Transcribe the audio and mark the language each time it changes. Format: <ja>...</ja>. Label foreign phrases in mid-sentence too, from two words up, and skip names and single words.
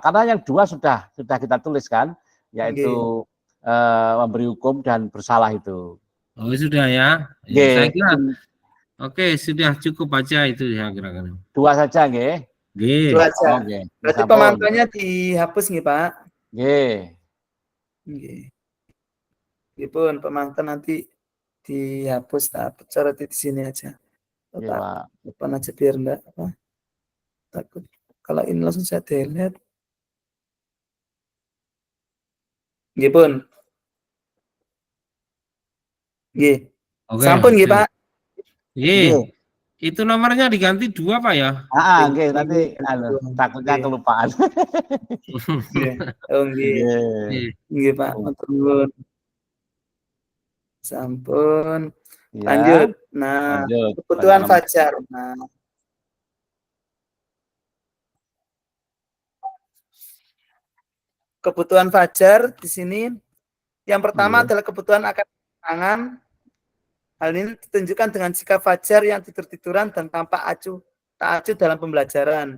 <id>Karena yang 2 sudah kita tuliskan, yaitu memberi hukum dan bersalah itu. Oh sudah ya. Saya kira oke sudah cukup aja itu ya kira-kira. 2 saja nggih. 2 saja. Berarti pemantaunya dihapus nggih Pak?</id> <jv>Nggih pun</jv> <id>pemantau nanti dihapus, coret di sini aja. Depan aja biar enggak takut. Kalau ini langsung saya delete.</id> <jv>Nggih pun. Nggih. Sampun nggih Pak. Nggih.</jv> <id>Itu nomornya diganti 2 Pak ya? Nggih, nanti takutnya kelupaan.</id> <jv>Nggih Pak, matur. Sampun.</jv> <id>Lanjut. Kebutuhan Fajar. Kebutuhan Fajar di sini yang pertama adalah kebutuhan akan kesenangan. Hal ini ditunjukkan dengan sikap Fajar yang tidur-tiduran dan tampak tak acuh dalam pembelajaran.</id>